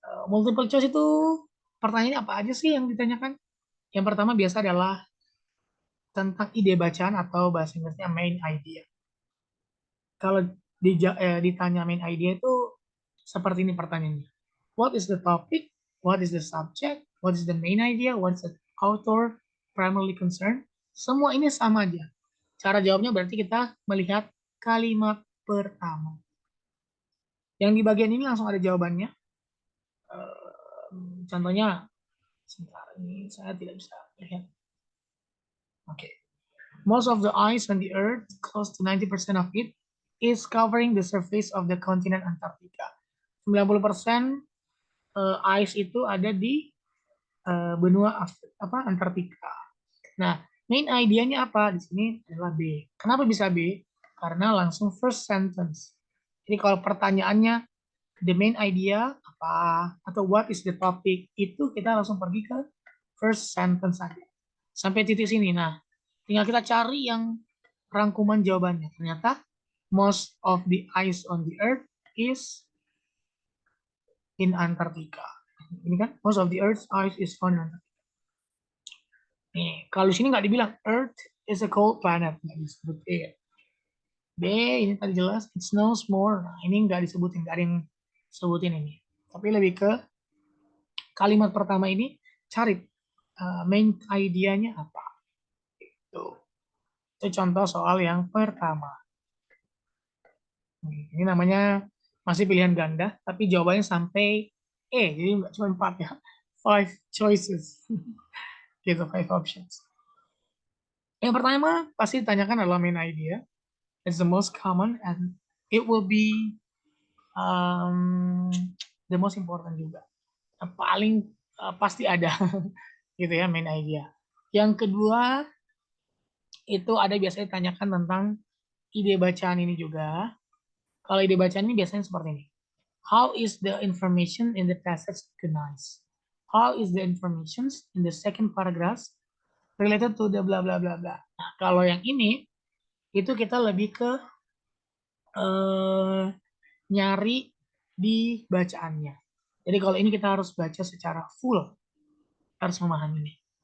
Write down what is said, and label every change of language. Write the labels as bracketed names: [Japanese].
[Indonesian] Multiple choice itu pertanyaannya apa aja sih yang ditanyakan? Yang pertama biasa adalah tentang ide bacaan atau bahasa Inggrisnya main idea. Kalau ditanya main idea itu seperti ini pertanyaannya. [English] What is the topic? What is the subject? What is the main idea? What is the author primarily concerned? [Indonesian] Semua ini sama aja. Cara jawabnya berarti kita melihat kalimat pertama. Yang di bagian ini langsung ada jawabannya. Contohnya, sebentar ini saya tidak bisa lihat. Oke. [English] Most of the ice on the Earth, close to 90% of it, is covering the surface of the continent Antarctica. [Indonesian] 90% ice itu ada di benua Antartika. Nah, main idenya apa di sini adalah B. Kenapa bisa B? Karena langsung first sentence. Jadi kalau pertanyaannya the main idea apa atau [English] what is the topic [Indonesian] itu kita langsung pergi ke first sentence saja. Sampai titik sini. Nah, tinggal kita cari yang rangkuman jawabannya. Ternyata [English] most of the ice on the earth is in Antarctica. [Indonesian] Ini kan [English] most of the earth's ice is found in Antarctica. [Indonesian] Nih, kalau di sini nggak dibilang [English] Earth is a cold planet, [Indonesian] nggak disebut E. B ini tadi jelas [English] it snows more. [Indonesian] Nah, ini nggak disebutin, nggak ada yang sebutin ini. Tapi lebih ke kalimat pertama ini cari main idenya apa. Tuh. Itu contoh soal yang pertama. Ini namanya masih pilihan ganda, tapi jawabannya sampai E, jadi nggak cuma 4 ya. [English] Five choices. Gitu, five options. [Indonesian] Yang pertama pasti ditanyakan adalah main idea. [English] It's the most common and it will be um, the most important juga. [Indonesian] Yang paling pasti ada gitu ya main idea. Yang kedua itu ada biasanya ditanyakan tentang ide bacaan ini juga. Kalau ide bacaan ini biasanya seperti ini. [English] How is the information in the passage organized? How is the information in the second paragraph related to the bla bla bla bla. [Indonesian] Nah, kalau yang ini itu kita lebih ke eh, nyari di bacaannya. Jadi kalau ini kita harus baca secara full, harus memahami ini.